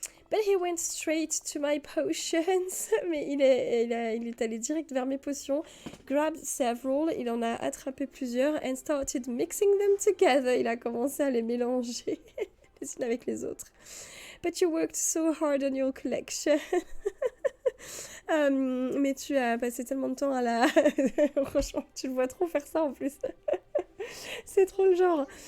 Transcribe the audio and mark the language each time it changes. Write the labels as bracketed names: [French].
[English] But he went straight to my potions. [French] Mais il est allé direct vers mes potions. [English] Grabbed several. [French] Il en a attrapé plusieurs. [English] And started mixing them together. [French] Il a commencé à les mélanger les unes avec les autres. [English] But you worked so hard on your collection. [French] Mais tu as passé tellement de temps à la... Franchement, tu le vois trop faire ça en plus. C'est trop le genre.